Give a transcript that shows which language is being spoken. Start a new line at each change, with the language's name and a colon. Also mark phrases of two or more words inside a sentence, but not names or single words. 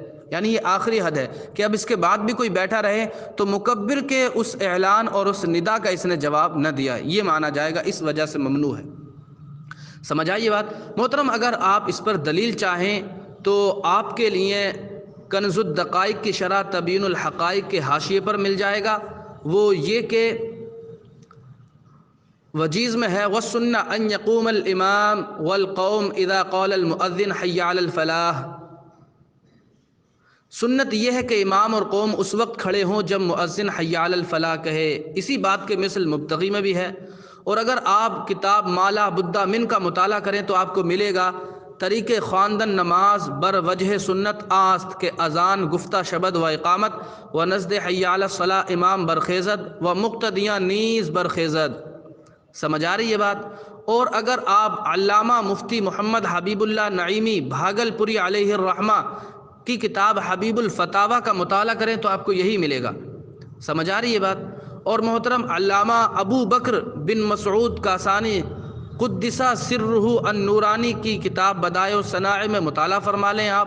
Urdu: یعنی یہ آخری حد ہے کہ اب اس کے بعد بھی کوئی بیٹھا رہے تو مکبر کے اس اعلان اور اس ندا کا اس نے جواب نہ دیا، یہ مانا جائے گا، اس وجہ سے ممنوع ہے۔ سمجھ آئی یہ بات؟ محترم، اگر آپ اس پر دلیل چاہیں تو آپ کے لیے کنز الدقائق کی شرح تبیین الحقائق کے حاشیے پر مل جائے گا۔ وہ یہ کہ وجیز میں ہے
Arabic: وَالسُّنَّةُ أَن يَقُومَ الْإِمَامُ وَالْقَوْمُ إِذَا قَالَ الْمُؤَذِّنُ حَيَّ عَلَى الْفَلَاحِ۔
Urdu: سنت یہ ہے کہ امام اور قوم اس وقت کھڑے ہوں جب مؤذن
Arabic: حی علی الفلاح
Urdu: کہے۔ اسی بات کے مثل مبتغی میں بھی ہے۔ اور اگر آپ کتاب مالا بدہ من کا مطالعہ کریں تو آپ کو ملے گا
Persian: طریق خواندن نماز بر وجہ سنت آست کہ اذان گفتہ شبد و اقامت و نزد حی علی الصلاح امام برخیزد و مقتدیاں نیز برخیزد۔
Urdu: سمجھ آ رہی یہ بات؟ اور اگر آپ علامہ مفتی محمد حبیب اللہ نعیمی بھاگل پوری
Arabic: علیہ الرحمہ
Urdu: کی کتاب حبیب الفتاویٰ کا مطالعہ کریں تو آپ کو یہی ملے گا۔ سمجھ آ رہی یہ بات؟ اور محترم، علامہ ابو بکر بن مسعود کاسانی
Arabic: قدس سرہ النورانی
Urdu: کی کتاب بدائع الصنائع میں مطالعہ فرما لیں آپ۔